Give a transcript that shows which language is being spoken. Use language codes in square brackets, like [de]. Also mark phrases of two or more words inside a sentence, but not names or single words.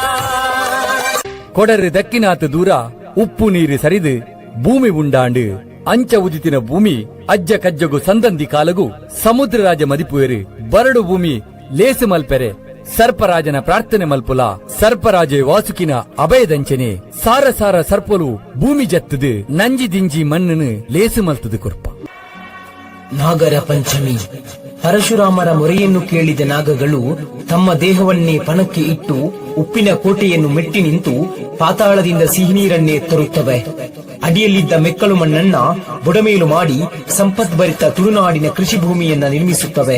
[tcy] ಕೊಡರು ದಕ್ಕಿನಾತು ದೂರ ಉಪ್ಪು ನೀರು ಸರಿದು ಭೂಮಿ ಉಂಡಾಂಡು ಅಂಚ ಉದಿತಿನ ಭೂಮಿ ಅಜ್ಜ ಕಜ್ಜಗು ಸಂದಂದಿ ಕಾಲಗು ಸಮುದ್ರ ರಾಜ ಮದಿಪುಯರು ಬರಡು ಭೂಮಿ ಲೇಸು ಮಲ್ಪೆರೆ ಸರ್ಪರಾಜನ ಪ್ರಾರ್ಥನೆ ಮಲ್ಪುಲ ಸರ್ಪರಾಜೆ ವಾಸುಕಿನ ಅಭಯದಂಚನೆ ಸಾರ ಸಾರ ಸರ್ಪಲು ಭೂಮಿ ಜತ್ತದು ನಂಜಿ ದಿಂಜಿ ಮಣ್ಣನು ಲೇಸು ಮಲ್ತದು ಕೊರ್ಪ. [kn] ನಾಗರ ಪಂಚಮಿ. ಪರಶುರಾಮರ ಮೊರೆಯನ್ನು ಕೇಳಿದ ನಾಗಗಳು ತಮ್ಮ ದೇಹವನ್ನೇ ಪಣಕ್ಕೆ ಇಟ್ಟು ಉಪ್ಪಿನ ಕೋಟೆಯನ್ನು ಮೆಟ್ಟಿ ನಿಂತು ಪಾತಾಳದಿಂದ ಸಿಹಿನೀರನ್ನೇ ತರುತ್ತವೆ. ಅಡಿಯಲ್ಲಿದ್ದ ಮೆಕ್ಕಲು ಮಣ್ಣನ್ನ ಬುಡಮೇಲು ಮಾಡಿ ಸಂಪದ್ಭರಿತ ತುಳುನಾಡಿನ ಕೃಷಿ ಭೂಮಿಯನ್ನ ನಿರ್ಮಿಸುತ್ತವೆ.